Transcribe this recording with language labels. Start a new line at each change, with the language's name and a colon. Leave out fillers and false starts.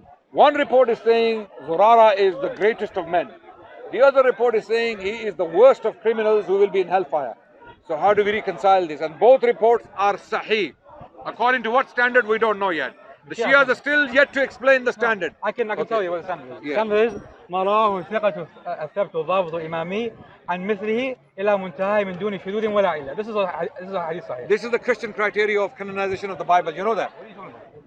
English: One report is saying Zurara is the greatest of men. The other report is saying he is the worst of criminals who will be in hellfire. So how do we reconcile this? And both reports are sahih. According to what standard, we don't know yet. The Shias are still yet to explain the standard. I can tell you what the standard is. The standard is
Arabic: ما رواه الثقة الثبت الضابط إمامي عن مثله إلى منتهى من دون شذوذ ولا علة.
English: This is a hadith sahih. This is the Christian criteria of canonization of the Bible. You know that? What are you talking about?